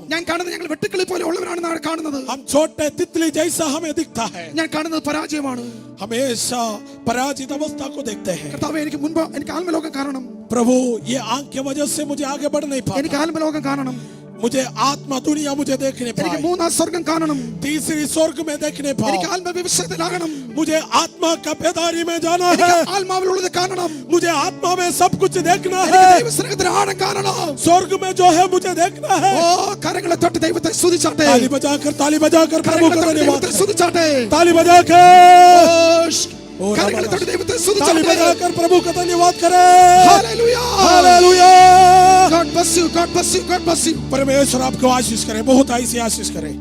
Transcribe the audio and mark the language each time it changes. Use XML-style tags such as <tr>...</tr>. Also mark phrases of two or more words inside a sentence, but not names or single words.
<ml>ഞാൻ കാണുന്നത് ഞങ്ങൾ വെട്ടുക്കിളി പോലെ ഉള്ളവരാണെന്നാണ് കാണുന്നത്.</ml> <hi>हम छोटे तितली जैसा हमें दिखता है,</hi> <ml>ഞാൻ കാണുന്നത് പരാജയമാണ്.</ml> <hi>हमेशा पराजित अवस्था को देखते हैं।</hi> <ml>കർത്താവേ, എനിക്ക് മുൻപ് എനിക്ക് ആത്മലോകം കാണണം.</ml> <hi>प्रभु, ये आंख की वजह से मुझे आगे बढ़ नहीं</hi> <ml>എനിക്ക്</ml> <hi>पाता,</hi> <ml>ആത്മലോകം കാണണം.</ml> <hi>मुझे आत्मा दुनिया मुझे देखने</hi> <ml>എനിക്ക്</ml> <hi>पाए,</hi> <ml>മൂന്നാം സ്വർഗം കാണണം.</ml> <hi>तीसरी स्वर्ग में देखने पाए,</hi> <ml>എനിക്ക് ആത്മവിശ്വാസത്തിലാകണം.</ml> <hi>मुझे आत्मा का बेदारी में जाना</hi> <ml>എനിക്ക്</ml> <hi>है,</hi> <ml>ആത്മാവിലുള്ളത് കാണണം.</ml> <hi>मुझे आत्मा में सब कुछ देखना</hi> <ml>എനിക്ക്</ml> <hi>है,</hi> <ml>ദൈവസ്നേഹത്തിന്റെ ആഴം കാണണം.</ml> <hi>स्वर्ग में जो है मुझे देखना है।</hi> <ml>ഓ, കരങ്ങളെ തൊട്ട് ദൈവത്തെ സ്തുതിച്ചാട്ടെ.</ml> <hi>ताली बजाकर प्रभु</hi> <ml>കരങ്ങളെ</ml> <hi>का</hi> <ml>തൊട്ട്</ml> <hi>धन्यवाद</hi> <ml>ദൈവത്തെ സ്തുതിച്ചാട്ടെ.</ml> <hi>ताली बजाकर</hi> <ml>കരങ്ങളെ തൊട്ട് ദൈവത്തെ</ml> <hi>ताली</hi> <ml>സ്തുതിച്ചാട്ടെ.</ml> <hi>बजाकर प्रभु का धन्यवाद करें। Hallelujah. हालेलुया।</hi> <en>God bless you. God bless you. God bless you.</en> <hi>परमेश्वर आपको आशीष करे, बहुत ऐसी आशीष करे।</hi>